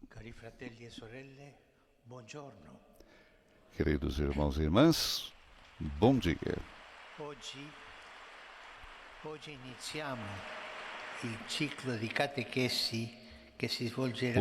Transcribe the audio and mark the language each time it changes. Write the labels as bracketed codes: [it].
[it] Cari fratelli e sorelle, buongiorno. [pt] Queridos irmãos e irmãs, bom dia. [it] Oggi iniziamo il ciclo di catechesi che si svolgerà.